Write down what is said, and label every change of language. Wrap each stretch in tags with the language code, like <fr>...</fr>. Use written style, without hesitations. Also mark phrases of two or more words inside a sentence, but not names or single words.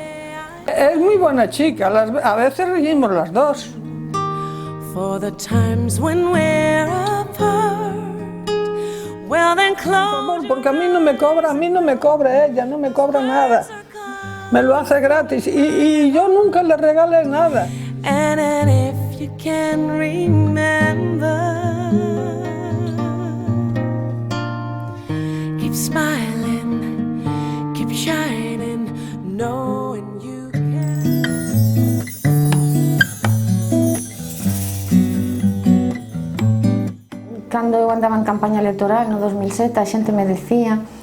<es>Es muy buena chica, a veces reímos las dos. Porque a mí no me cobra ella, no me cobra nada. Me lo hace gratis y yo nunca le regalé nada.</es> <gl>Cando eu andaba en campaña electoral no 2007, a xente me decía</gl>